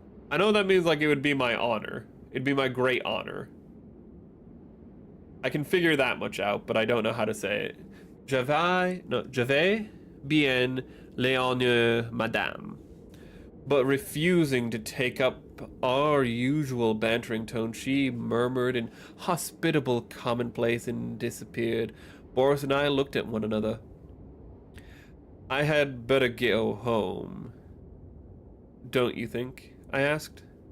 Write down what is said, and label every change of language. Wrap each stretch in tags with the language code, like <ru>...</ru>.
<en>I know that means, like, it would be my honor. It'd be my great honor. I can figure that much out, but I don't know how to say it.</en> <fr>J'avais bien l'honneur, madame.</fr> <en>But refusing to take up our usual bantering tone, she murmured in hospitable commonplace and disappeared. Boris and I looked at one another. "I had better go home, don't you think?" I asked.</en>